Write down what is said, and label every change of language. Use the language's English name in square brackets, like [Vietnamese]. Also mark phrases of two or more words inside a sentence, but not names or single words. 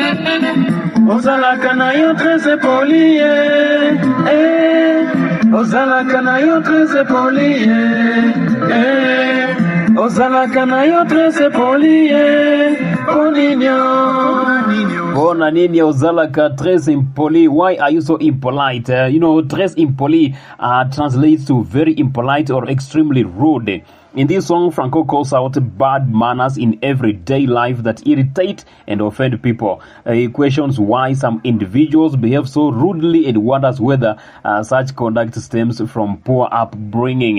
[Lingala] Ozalaka na yo [French] tres impoli, [Lingala] ozalaka na yo [French] tres impoli, [Lingala] ozalaka na yo [French] tres impoli, [Lingala] Bona nini ozalaka [French] tres impoli. [English] Why are you so impolite? [French] Tres impoli [English] translates to very impolite or extremely rude. In this song, Franco calls out bad manners in everyday life that irritate and offend people. He questions why some individuals behave so rudely and wonders whether such conduct stems from poor upbringing.